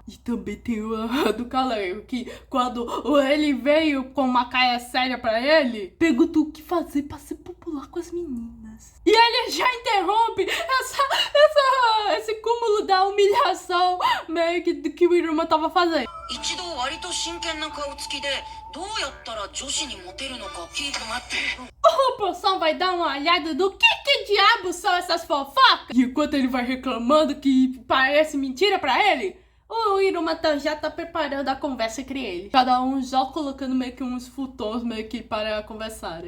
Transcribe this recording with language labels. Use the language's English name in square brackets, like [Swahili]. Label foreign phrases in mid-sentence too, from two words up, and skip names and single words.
[Portuguese] E também tem o do Kaleo, que quando ele veio com uma caia séria pra ele, perguntou o que fazer pra se popular com as meninas. E ele já interrompe esse cúmulo da humilhação meio que o Iruma tava fazendo. [Japanese] 一度割と真剣な顔つきでどうやったら女子にモテるのか聞いて待って [Portuguese] O Poção vai dar uma olhada do que diabos são essas fofocas. E enquanto ele vai reclamando que parece mentira pra ele, o Iruma já tá preparando a conversa entre eles. Cada um já colocando meio que uns futons meio que para conversarem.